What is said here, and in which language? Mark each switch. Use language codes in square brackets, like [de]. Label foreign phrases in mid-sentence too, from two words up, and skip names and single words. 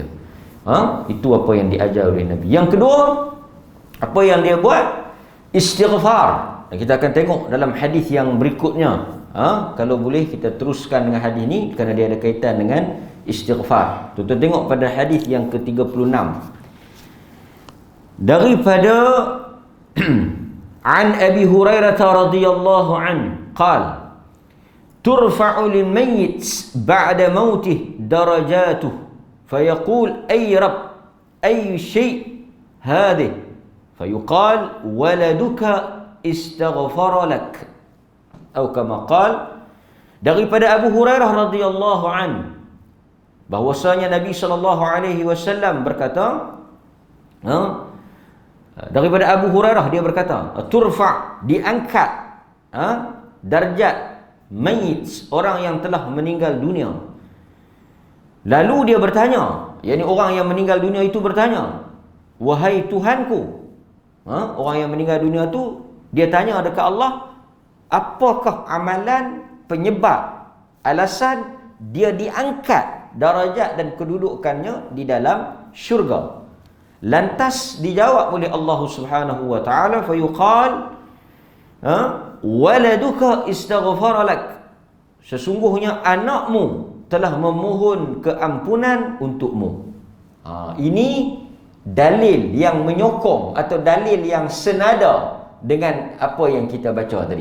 [ms] Itu apa yang diajar oleh Nabi. Yang kedua, apa yang dia buat? Istighfar. Dan kita akan tengok dalam hadis yang berikutnya. Kalau boleh kita teruskan dengan hadis ni, kerana dia ada kaitan dengan istighfar. Tuan-tuan tengok pada hadis yang ke-36. [ar] Daripada عن أبي هريرة رضي الله عن قال ترفع للميت بعد موته درجته فيقول أي رب أي شيء هذه فيقال ولدك استغفر لك atau كما قال. [ms] Daripada Abu Hurairah [ar] رضي الله عن [ms] bahwasanya Nabi [ar] صلى الله عليه وسلم [ms] berkata, daripada Abu Hurairah dia berkata, turfa, diangkat darjat mayit, orang yang telah meninggal dunia. Lalu dia bertanya, yakni orang yang meninggal dunia itu bertanya, wahai Tuhanku. Orang yang meninggal dunia itu dia tanya dekat Allah, apakah amalan penyebab alasan dia diangkat darajat dan kedudukannya di dalam syurga? Lantas dijawab oleh Allah [ar] سبحانه وتعالى, فيقال ولدك استغفر لك, [ms] sesungguhnya anakmu telah memohon keampunan untukmu. Ini dalil yang menyokong atau dalil yang senada dengan apa yang kita baca tadi.